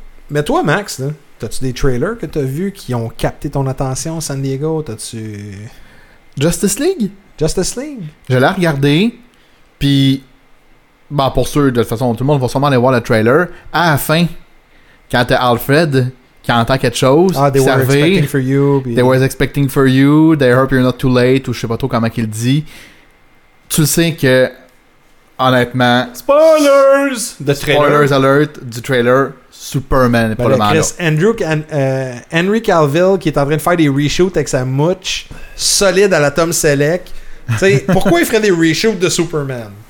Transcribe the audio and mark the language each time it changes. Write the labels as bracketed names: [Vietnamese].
[French] Mais toi, Max, là, t'as-tu des trailers que t'as vus qui ont capté ton attention, San Diego? T'as-tu. Justice League? Justice League. Je l'ai regardé, puis bah bon, pour sûr, de toute façon, tout le monde va sûrement aller voir le trailer. À la fin, quand t'es Alfred. Qui entend quelque chose. [English] Ah, they [French] servait, [English] were expecting for you. They were expecting for you. They hope you're not too late. [French] Ou je sais pas trop comment qu'il dit. Tu le sais que, honnêtement. [English] Spoilers! The trailer. [French] Spoilers alert du trailer. Superman est ben pas le Chris, Andrew, Henry Cavill qui est en train de faire des reshoots avec sa mouche solide à la Tom Selleck. Tu sais, pourquoi il ferait des reshoots de Superman?